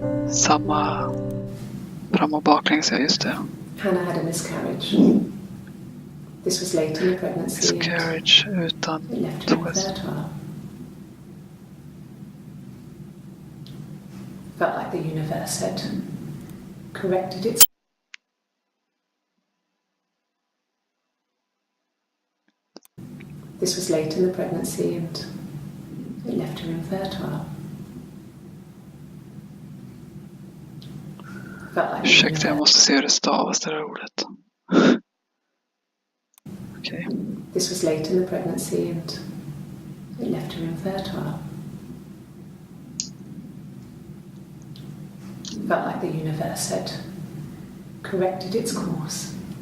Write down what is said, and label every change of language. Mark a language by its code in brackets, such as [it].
[sv] Samma fram och baklänges, ja, just det. [en] Hannah had a miscarriage. This was late in the pregnancy. [sv] Miscarriage utan twist. [en] Felt like the universe had corrected its. This was late in the pregnancy and it left her infertile. [sv] Ursäkta, jag måste se hur det stavas, det där ordet. Okay. [en] This was late in the pregnancy and it left her infertile. Felt like the universe had corrected its course.